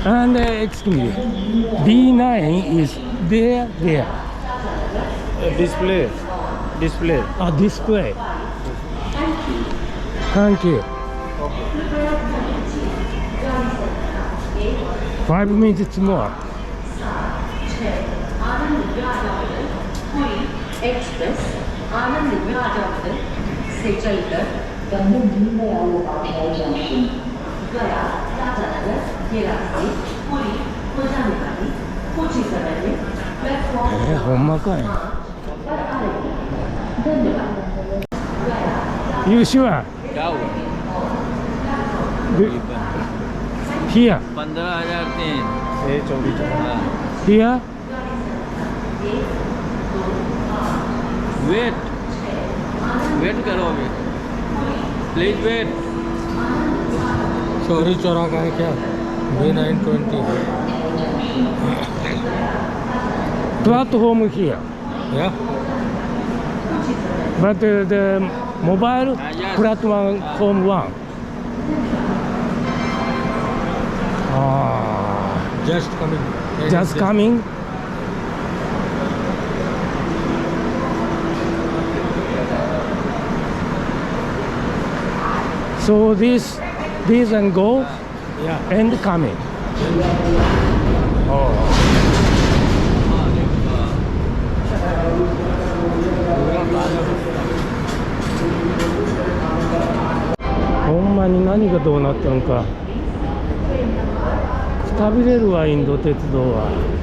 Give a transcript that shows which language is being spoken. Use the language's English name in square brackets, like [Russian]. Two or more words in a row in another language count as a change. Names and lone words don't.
[English] And excuse me, B9 is there. Display. Display. Thank you. 5 minutes more. [Hindi] एक्सप्रेस आनंद विहार से चलकर गंगन दीनदयाल उपाध्याय जंक्शन गया राजानगर ये रास्ते पूरी हो जाने वाली कुछ ही समय में प्लेटफॉर्म [Japanese] ほんまかい。 [Hindi] पर आ रही है। धन्यवाद। [English] You sure? [Hindi] क्या हुआ? [English] Here. 15,003 Here. [Hindi] वेट करो अभी प्लीज वेट चौरी चौरा का है क्या? [English] B920. Platform here. Yeah. But the mobile yes. platform 1. Just coming. Just coming. So this and go, yeah, and coming. Oh. [Japanese] ほんまに何がどうなったのか。くたびれるわ、インド鉄道は。